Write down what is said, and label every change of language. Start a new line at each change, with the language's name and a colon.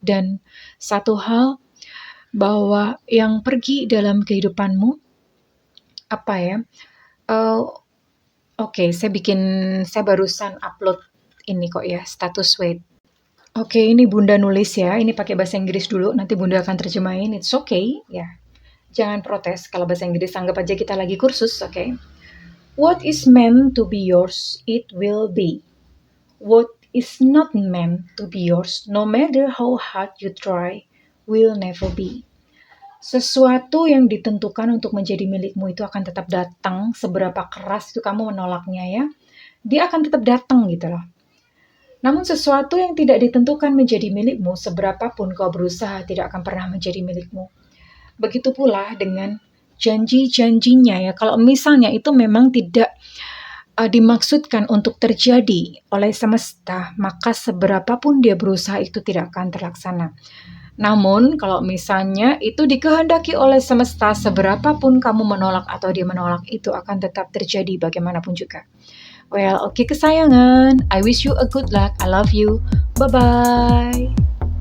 Indonesian: Dan satu hal, bahwa yang pergi dalam kehidupanmu, apa ya, oke, saya barusan upload ini kok ya, status wait. Oke, ini Bunda nulis ya, ini pakai bahasa Inggris dulu, nanti Bunda akan terjemahin,
English: it's okay,
Indonesian: ya. Jangan protes kalau bahasa Inggris, anggap aja kita lagi kursus, oke.
English: What is meant to be yours, it will be. What is not meant to be yours, no matter how hard you try, will never be.
Indonesian: Sesuatu yang ditentukan untuk menjadi milikmu itu akan tetap datang, seberapa keras itu kamu menolaknya ya, dia akan tetap datang gitu loh. Namun sesuatu yang tidak ditentukan menjadi milikmu, seberapapun kau berusaha, tidak akan pernah menjadi milikmu. Begitu pula dengan janji-janjinya ya, kalau misalnya itu memang tidak dimaksudkan untuk terjadi oleh semesta, maka seberapapun dia berusaha itu tidak akan terlaksana. Namun kalau misalnya itu dikehendaki oleh semesta, seberapapun kamu menolak atau dia menolak, itu akan tetap terjadi bagaimanapun juga.
English: Well,
Indonesian: oke kesayangan,
English: I wish you a good luck, I love you, bye-bye.